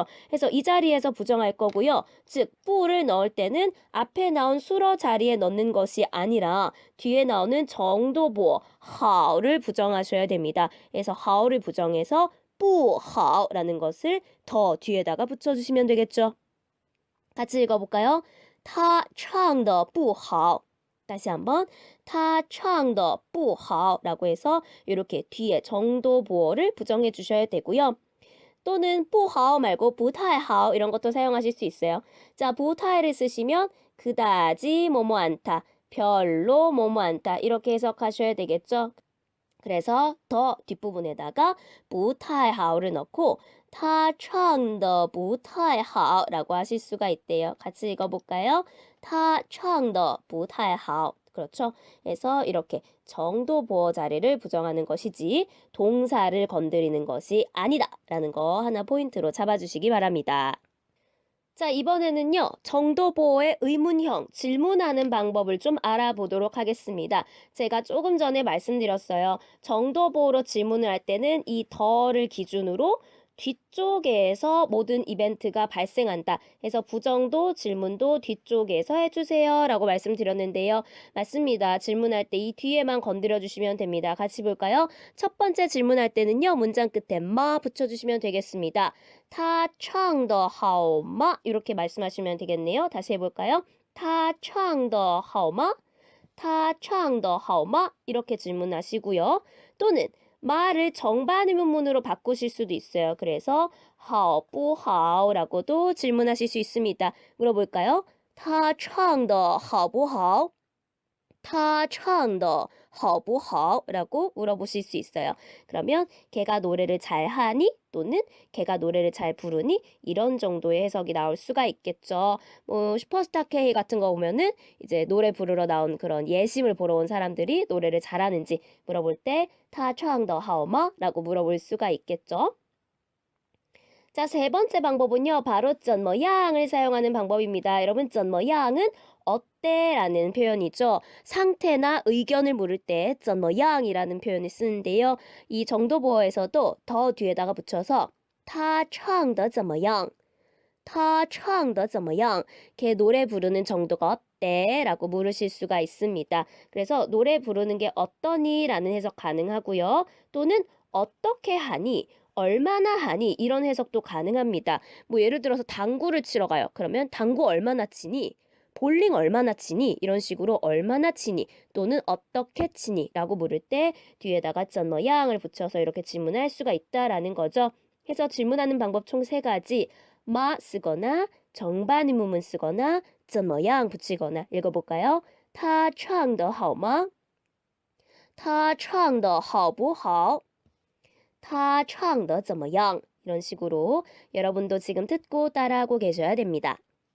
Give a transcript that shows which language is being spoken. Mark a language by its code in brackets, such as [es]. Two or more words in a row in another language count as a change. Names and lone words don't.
[ko] 그래서 이 자리에서 부정할 거고요. 즉, 뿌를 넣을 때는 앞에 나온 수어 자리에 넣는 것이 아니라 뒤에 나오는 정도 보어, 하오를 부정하셔야 됩니다. 그래서 하오를 부정해서 不好라는 것을 더 뒤에다가 붙여주시면 되겠죠. 같이 읽어볼까요? [zh] 他唱得不好. [ko] 다시 한번 [zh] 他唱得不好 [ko] 라고 해서 이렇게 뒤에 정도 보어를 부정해 주셔야 되고요. 또는 不好 말고 [zh] 不太好 [ko] 이런 것도 사용하실 수 있어요. 자, 不太를 쓰시면 그다지 뭐뭐 않다, 별로 뭐뭐 않다 이렇게 해석하셔야 되겠죠. 그래서 더 뒷부분에다가 [zh] 不太好 [ko] 를 넣고 [zh] 他唱得不太好 [ko] 라고 하실 수가 있대요. 같이 읽어볼까요? [zh] 他唱得不太好. [ko] 그렇죠? 그래서 이렇게 정도 보어 자리를 부정하는 것이지 동사를 건드리는 것이 아니다 라는 거 하나 포인트로 잡아주시기 바랍니다. 자, 이번에는요. 정도 보어의 의문형, 질문하는 방법을 좀 알아보도록 하겠습니다. 제가 조금 전에 말씀드렸어요. 정도 보어로 질문을 할 때는 이 더를 기준으로 뒤쪽에서 모든 이벤트가 발생한다. 해서 부정도 질문도 뒤쪽에서 해주세요 라고 말씀드렸는데요. 맞습니다. 질문할 때 이 뒤에만 건드려 주시면 됩니다. 같이 볼까요? 첫 번째 질문할 때는요. 문장 끝에 마 붙여주시면 되겠습니다. [zh] 他唱得好吗? [ko] 이렇게 말씀하시면 되겠네요. 다시 해볼까요? [zh] 他唱得好吗? 他唱得好吗? [ko] 이렇게 질문하시고요. 또는 말을 정반 의문문으로 바꾸실 수도 있어요. 그래서 [zh] 好不好 [ko] 라고도 질문하실 수 있습니다. 물어볼까요? [zh] 他唱得好不好? 他唱得好不好? [ko] 라고 물어보실 수 있어요. 그러면 걔가 노래를 잘하니? 또는 걔가 노래를 잘 부르니? 이런 정도의 해석이 나올 수가 있겠죠. 슈퍼스타 K 같은 거 보면은 이제 노래 부르러 나온 그런 예심을 보러 온 사람들이 노래를 잘하는지 물어볼 때 [zh] 他唱得好吗? [ko] 라고 물어볼 수가 있겠죠. 자, 세 번째 방법은요. 바로 怎么样을 사용하는 방법입니다. 여러분, 怎么样은 어때? 라는 표현이죠. 상태나 의견을 물을 때 怎么样이라는 표현을 쓰는데요. 이 정도보어에서도 더 뒤에다가 붙여서 [zh] 他唱得怎么样? 他唱得怎么样? [ko] 걔 노래 부르는 정도가 어때? 라고 물으실 수가 있습니다. 그래서 노래 부르는 게 어떠니? 라는 해석 가능하고요. 또는 어떻게 하니? 얼마나 하니? 이런 해석도 가능합니다. 뭐 예를 들어서 당구를 치러 가요. 그러면 당구 얼마나 치니? 볼링 얼마나 치니? 이런 식으로 얼마나 치니? 또는 어떻게 치니? 라고 물을 때 뒤에다가 怎么样을 붙여서 이렇게 질문할 수가 있다라는 거죠. 해서 질문하는 방법 총 3가지. 마 쓰거나 정반 의문문 쓰거나 怎么样 붙이거나 읽어볼까요? [zh] 他唱得好吗?他唱得好不好?他唱得怎么样? [ko] 이런 식으로 여러분도 지금 듣고 따라하고 계셔야 됩니다.